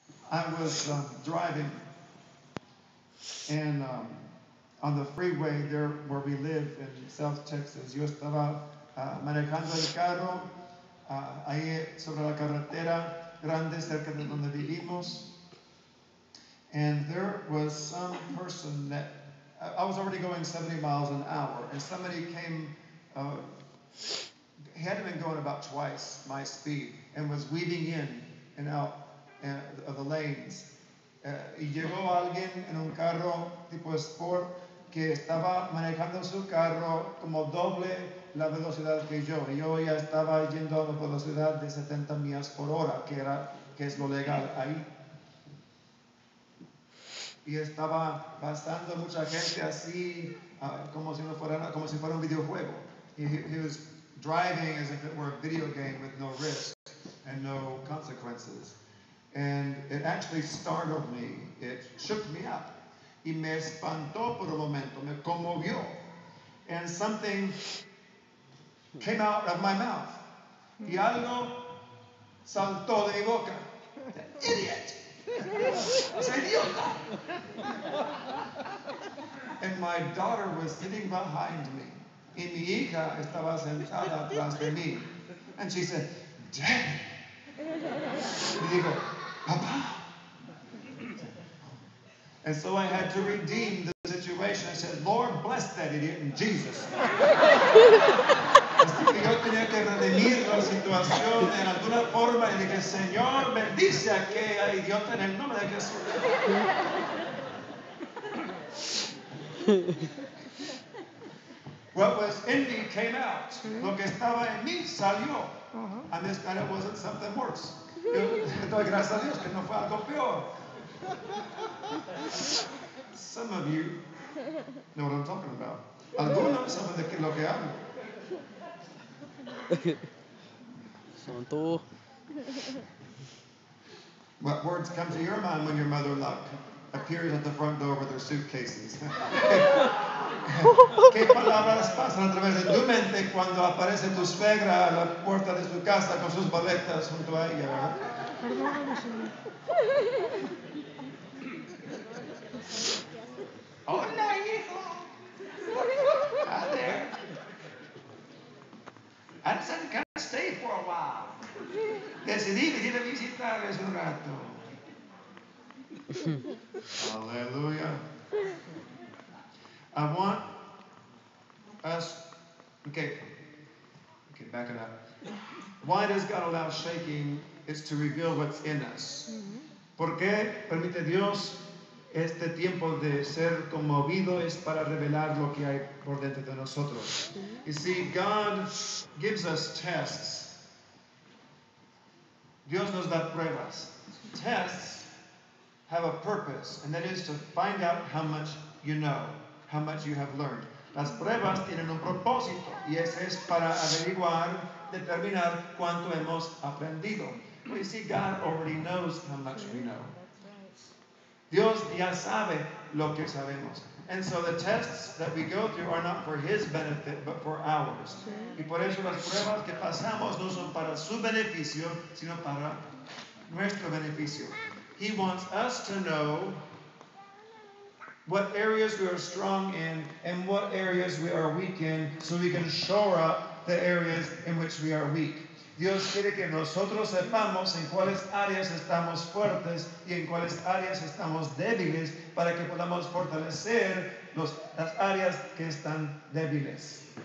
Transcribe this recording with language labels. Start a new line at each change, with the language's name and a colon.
English: I was driving, and on the freeway there where we live in South Texas,
Spanish: yo estaba manejando el carro ahí sobre la carretera grande cerca de donde vivimos,
English: and there was some person that I was already going 70 miles an hour, and somebody came. He had been going about twice my speed and was weaving in and out of the lanes.
Spanish: Y llegó alguien en un carro tipo Sport que estaba manejando su carro como doble la velocidad que yo. Y yo ya estaba yendo a una velocidad de 70 millas por hora, que es lo legal ahí. Y estaba pasando mucha gente así, como si fuera un videojuego.
English: He was driving as if it were a video game with no risk and no consequences. And it actually startled me. It shook me up.
Spanish: Y me espantó por un momento, me conmovió.
English: And something came out of my mouth.
Spanish: Y algo saltó de mi boca. Idiot! ¡Es idiota!
English: And my daughter was sitting behind me.
Spanish: Y mi hija estaba sentada atrás de mí.
English: And she said, Daddy.
Spanish: Y digo, Papa.
English: And so I had to redeem the situation. I said, Lord, bless that idiot in Jesus.
Spanish: Así que yo tenía que redimir la situación en alguna forma y dije, Señor, bendice a aquella idiota en el nombre de Jesús.
English: What was in me came out.
Spanish: Lo que estaba en mí salió.
English: And this time it wasn't something worse.
Spanish: Yo doy gracias a Dios que no fue algo peor.
English: Some of you know what I'm talking about.
Spanish: Algunos saben de lo que hablo.
English: What words come to your mind when your mother-in-law appears at the front door with her suitcases?
Spanish: ¿Qué palabras pasan a través de tu mente cuando aparece tu suegra a la puerta de su casa con sus maletas junto a ella, verdad? Hola, hijo.
English: Hi there. I said, can I stay for a while?
Spanish: Decidí venir a visitarles un rato.
English: Hallelujah. I want us, okay, back it up. Why does God allow shaking? It's to reveal what's in us.
Spanish: ¿Por qué permite Dios este tiempo de ser conmovido? Es para revelar lo que hay por dentro de nosotros.
English: You see, God gives us tests.
Spanish: Dios nos da pruebas.
English: Tests have a purpose, and that is to find out how much you know, how much you have learned.
Spanish: Las pruebas tienen un propósito, y ese es para averiguar, determinar cuánto hemos aprendido.
English: You see, God already knows how much we know.
Spanish: Dios ya sabe lo que sabemos.
English: And so the tests that we go through are not for His benefit, but for ours.
Spanish: Y por eso las pruebas que pasamos no son para su beneficio, sino para nuestro beneficio.
English: He wants us to know what areas we are strong in and what areas we are weak in, so we can shore up the areas in which we are weak.
Spanish: Dios quiere que nosotros sepamos en cuáles áreas estamos fuertes y en cuáles áreas estamos débiles, para que podamos fortalecer las áreas que están débiles.